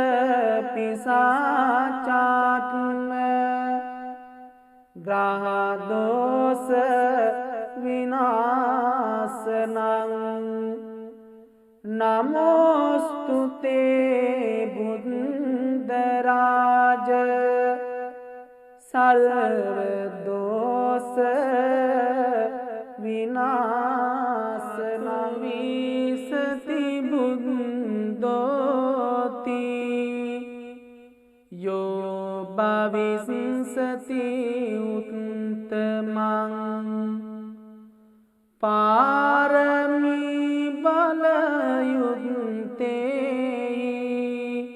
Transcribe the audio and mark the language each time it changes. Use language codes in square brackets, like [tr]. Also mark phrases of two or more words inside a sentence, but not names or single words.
[pi] පිසාචාත්ම ග්‍රහ දෝෂ විනාශනං නමෝස්තු තේ බුද්ධ රාජ සර්ව දෝෂ විනාශනං විසති බුද්ධෝති යෝ භවිස්සති උත්තමං පාරමී බලයුත්තේ